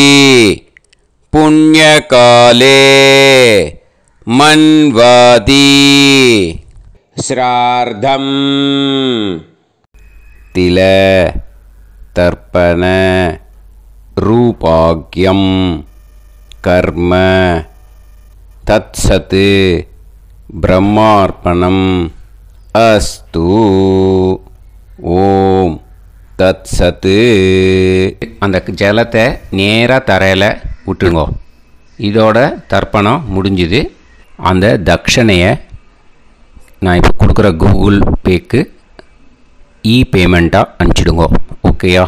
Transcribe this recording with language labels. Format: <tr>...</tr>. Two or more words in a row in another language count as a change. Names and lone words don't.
<sa>पुण्यकाले मन्वाति श्रार्धं तिल तर्पण रूपाग्यं कर्म तत्सत् ब्रह्मार्पणम् अस्तु ॐ तत् सत्.</sa> <ta>அந்த ஜலத்தை நேராக தரையில் விட்டுருங்கோ. இதோட தர்ப்பணம் முடிஞ்சுது. அந்த தட்சணையை நான் இப்போ கொடுக்குற கூகுள் பேக்கு பேமெண்ட்டாக அனுப்பிச்சிடுங்கோ. ஓகேயா?</ta>